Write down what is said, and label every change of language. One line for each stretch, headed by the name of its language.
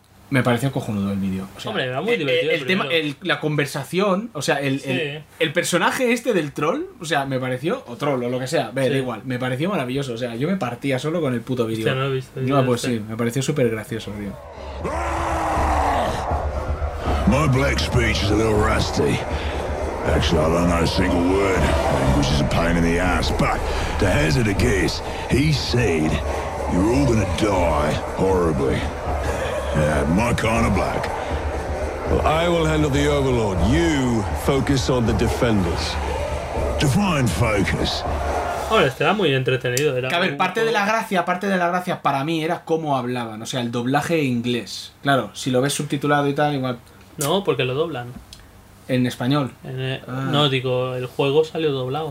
Spanish: Me pareció cojonudo el vídeo. O sea, hombre, era muy divertido. El tema, la conversación, o sea, el personaje este del troll, o sea, me pareció, o troll o lo que sea, da igual, me pareció maravilloso. O sea, yo me partía solo con el puto vídeo. Ya no lo he visto. No, pues sí, me pareció súper gracioso, tío.
English: My black speech is a little rusty. Actually, I don't know a single word, which is a pain in the ass. But to hazard a guess, he said, you're all gonna die horribly. My kind of black. Well, I will handle the Overlord. You focus on the defenders. Define focus.
Spanish: Hombre, este era muy entretenido. Era que, a ver, parte de la gracia para mí era cómo hablaban. O sea, el doblaje inglés. Claro, si lo ves subtitulado y tal, igual. No, porque lo doblan. ¿En español? No, digo, el juego salió doblado.